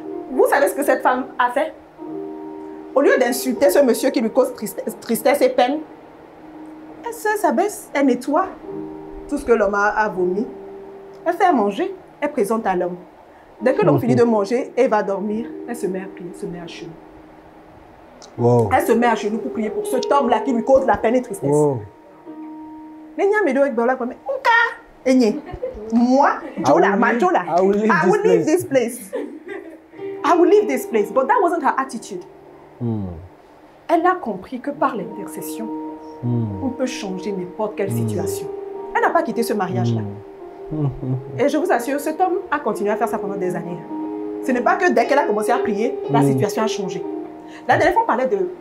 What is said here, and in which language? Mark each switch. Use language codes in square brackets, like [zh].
[fr] Vous savez ce que cette femme a fait? Au lieu d'insulter ce monsieur qui lui cause tristesse et peine, elle s'abaisse, elle nettoie tout ce que l'homme a vomi. Elle fait à manger, elle présente à l'homme. Dès que l'homme finit de manger et va dormir, elle se met à prier, se met à genoux. [en] Wow. [fr] Elle se met à genoux pour prier pour cet homme-là qui lui cause la peine et tristesse. [en] Wow. Moi, I will leave this place. I will leave this place. But that wasn't her attitude. [fr] Elle a compris que par l'intercession, on peut changer n'importe quelle situation. Elle n'a pas quitté ce mariage-là. Et je vous assure, cet homme a continué à faire ça pendant des années. Ce n'est pas que dès qu'elle a commencé à prier, la situation a changé. La dernière fois, on parlait de